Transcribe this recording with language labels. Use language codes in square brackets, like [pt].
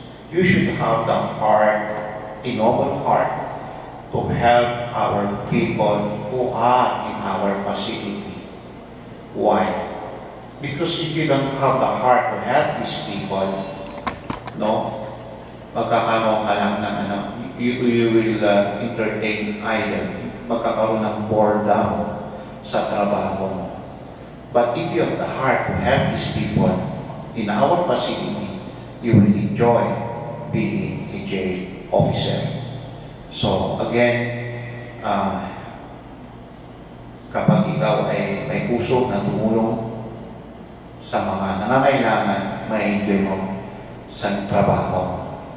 [en] You should have the heart, a noble heart, to help our people who are in our facility. Why? Because if you don't have the heart to help these people, [tl] magkakaroon ka lang ng [en] you will entertain idle. [tl] Magkakaroon ng boredom sa trabaho mo. [en] But if you have the heart to help these people in our facility, you will enjoy being a jail officer. [tl] So again, kapag ikaw ay may puso na tumulong sa mga nangangailangan, ma-enjoy mo sa trabaho.